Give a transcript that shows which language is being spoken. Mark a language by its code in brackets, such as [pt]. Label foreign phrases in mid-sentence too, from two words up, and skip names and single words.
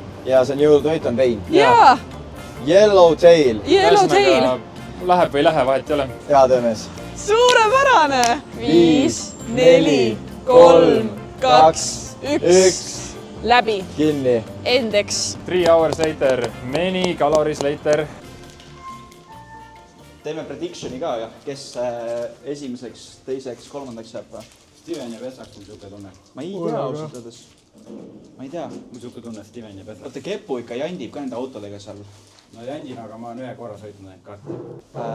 [et] Ja see on jõulutoit on vein. Jaa! Yellowtail. Läheb või ei lähe, vahet ei ole. Hea töömees. Suurepärane! 5, 4, 3, 2, 1. Läbi. Kinni. Endeks. [en] 3 hours later, many calories later. [et] Teeme predictioni ka, jah. Kes esimeseks, teiseks, kolmandaks jääb või? Steven ja Vesak on siuke tunne. Ma ei tea ausalt öeldes. Ma ei tea. Mul siuke tunne Steven ja Vesak. Oota, Kepu ikka jandib ka nende autodega seal. No jandin, aga ma olen ühe korra sõitnud neid kaarti.